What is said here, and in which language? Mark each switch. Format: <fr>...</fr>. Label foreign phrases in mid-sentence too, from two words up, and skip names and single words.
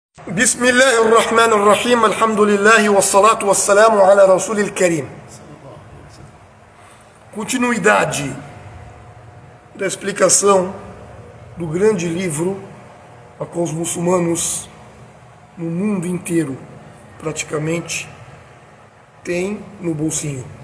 <ar>بسم الله الرحمن الرحيم الحمد لله والصلاة والسلام على رسول الكريم.</ar> <pt>Continuidade da explicação do grande livro a qual os muçulmanos no mundo inteiro praticamente têm no bolsinho.</pt>